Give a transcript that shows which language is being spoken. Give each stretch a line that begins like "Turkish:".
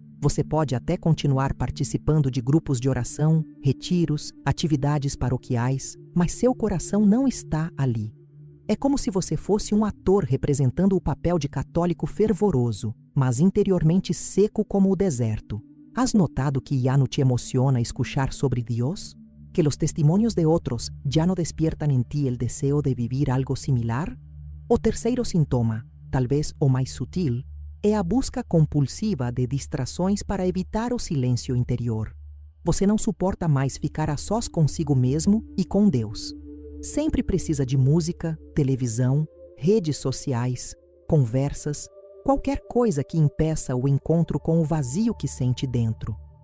Portuguese: Você pode até continuar participando de grupos de oração, retiros, atividades paroquiais, mas seu coração não está ali. É como se você fosse um ator representando o papel de católico fervoroso, mas interiormente seco como o deserto.
Spanish: ¿Has notado que ya no te emociona escuchar sobre Dios? ¿Que los testimonios de otros ya no despiertan en ti el deseo de vivir algo similar?
Portuguese: O terceiro sintoma, talvez o mais sutil, é a busca compulsiva de distrações para evitar o silêncio interior. Você não suporta mais ficar a sós consigo mesmo e com Deus. Sempre precisa de música, televisão, redes sociais, conversas, qualquer coisa que impeça o encontro com o vazio que sente dentro.